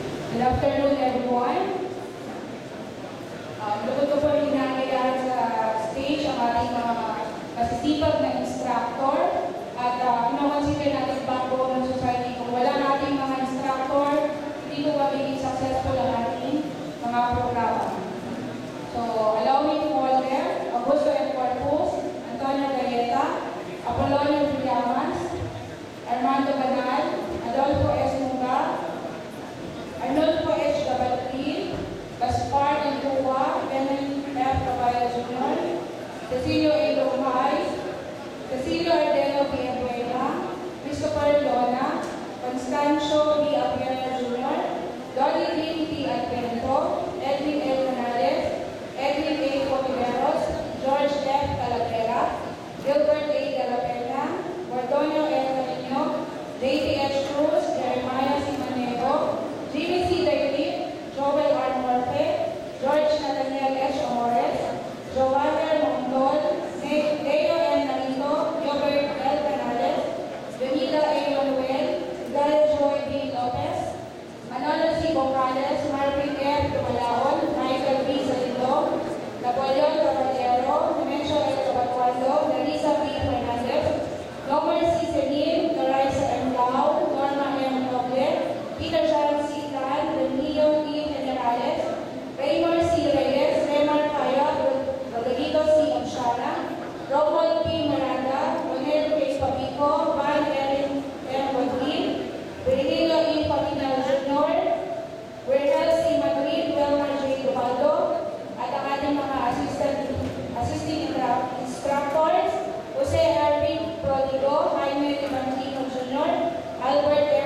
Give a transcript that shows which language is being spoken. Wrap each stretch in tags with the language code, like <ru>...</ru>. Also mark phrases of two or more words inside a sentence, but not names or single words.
<en>Good afternoon, everyone.</en> <tl>Lugod ko po hinahayaan sa stage ang ating mga masisipag na instructor at pinakonsider natin bago ng society. Kung wala nating mga instructor, hindi ko magiging successful ang ating mga programa.</tl> <en>So, allow me to call them: Augusto M. Corpus, Antonio Galleta, Apolonio Villamas, Armando Banal, Adolfo S. Munga, Arnolfo H. Gabatril, Gaspar Entua, Benjamin F. Cabaya Jr., Cecilio A. Lumay, Cecilio Ardeno B. Abuela, Christopher Lona, Constancio B. Abuela Jr., Dolly Green P. Advento, Edwin L. Canales, Edwin A. Cotiveros, George F. Calavera, Gilbert A. De La Pena, Gordonio L. Carino, J.T.H. Cruz, Jeremiah C. Manego, Jimmy C. David, Joel R. Morfe, George Nathaniel H. Amores, Joander Montol, Leo N. Narito, Gilbert L. Canales, Benita A. Manuel, Gaia Joy B. Lopez, Manolo C. Bocales, Marvin F. Dumalaon, Michael B. Salindo, Napoleon Caballero, Nemencio L. Cabatuando, Larissa B. Fernandez, Nomer C. Celine, Larissa M. Lau, Norma M. Noble, Peter John C. Tan, Danilo E. Generales, Raymond C. Reyes, Raymond Kaya, Rodrigo C. Obshana, Romuald P. Miranda, Ronel P. Papico, Van Erin M. Rodríguez, Virgilio E. Paminal Jr., Werhel C. Madrid, Delmar J.</en> <tl>Duvaldo, at ang ating mga</tl> <en>assisting instructors,</en> <tl>Jose Ervin Prodigo, Jaime Limantino Jr., Albert M.</tl>